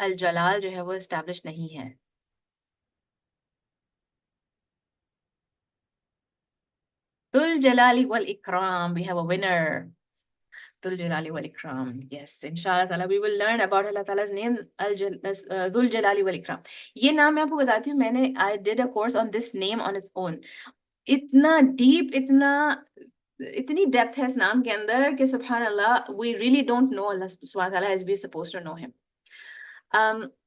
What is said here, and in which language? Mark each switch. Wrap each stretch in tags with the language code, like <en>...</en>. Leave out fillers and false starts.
<ur>الجلال جو ہے وہ اسٹیبلش نہیں ہے.</ur> <en>ذو الجلال والاکرام, we have a winner. ذو الجلال والاکرام, yes انشاءاللہ تعالیٰ we will learn about اللہ تعالیٰ's name ذو الجلال والاکرام. یہ نام میں آپ کو بتاتی ہوں, میں نے I did a course on this name on its own.</en> <ur>اتنا ڈیپ، اتنی ڈیپتھ ہے اس نام کے اندر کہ سبحان اللہ وی ریئلی ڈونٹ نو اللہ سبحانہ تعالیٰ as we suppose to know ہم.</ur>